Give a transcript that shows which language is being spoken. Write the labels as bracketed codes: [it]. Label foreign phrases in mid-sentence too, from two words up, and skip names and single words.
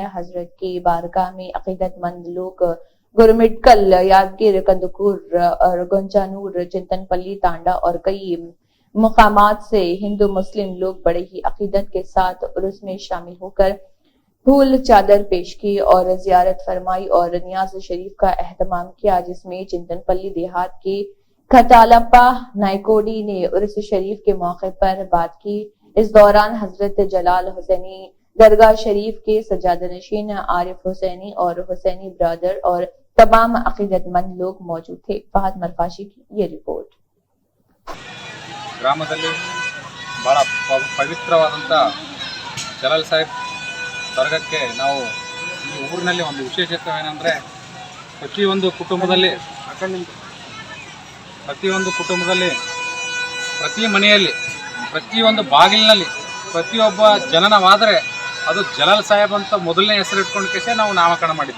[ur] حضرت کی بارگاہ میں عقیدت مند لوگ گرمٹکل، یادگیر، کندکور اور گنجانور، چنتن پلی، تانڈا اور کئی مقامات سے ہندو مسلم لوگ بڑے ہی عقیدت کے ساتھ عرس میں شامل ہوکر پھول چادر پیش کی اور زیارت فرمائی اور نیاز شریف کا اہتمام کیا، جس میں چنتن پلی دیہات کی کھتالپا نائکوڑی نے عرس شریف کے موقع پر بات کی. اس دوران حضرت جلال حسینی درگاہ شریف کے سجادہ نشین عارف حسینی اور حسینی برادر اور تمام عقیدت مند لوگ موجود تھے. فہد مرکاشی کی یہ رپورٹ. [kn] ಗ್ರಾಮದಲ್ಲಿ ಬಹಳ ಪವಿತ್ರವಾದಂಥ ಜಲಾಲ್ ಸಾಹೇಬ್ ದರ್ಗಾಕ್ಕೆ ನಾವು ಈ ಊರಿನಲ್ಲಿ ಒಂದು ವಿಶೇಷತೆವೇನೆಂದರೆ ಪ್ರತಿಯೊಂದು ಕುಟುಂಬದಲ್ಲಿ ಪ್ರತಿ ಮನೆಯಲ್ಲಿ ಪ್ರತಿಯೊಂದು ಬಾಗಿಲಿನಲ್ಲಿ ಪ್ರತಿಯೊಬ್ಬ ಜನನವಾದರೆ ಅದು ಜಲಾಲ್ ಸಾಹೇಬ್ ಅಂತ ಮೊದಲನೇ ಹೆಸರಿಟ್ಕೊಂಡು ಕೇಸೇ ನಾವು ನಾಮಕರಣ ಮಾಡಿದ್ವಿ.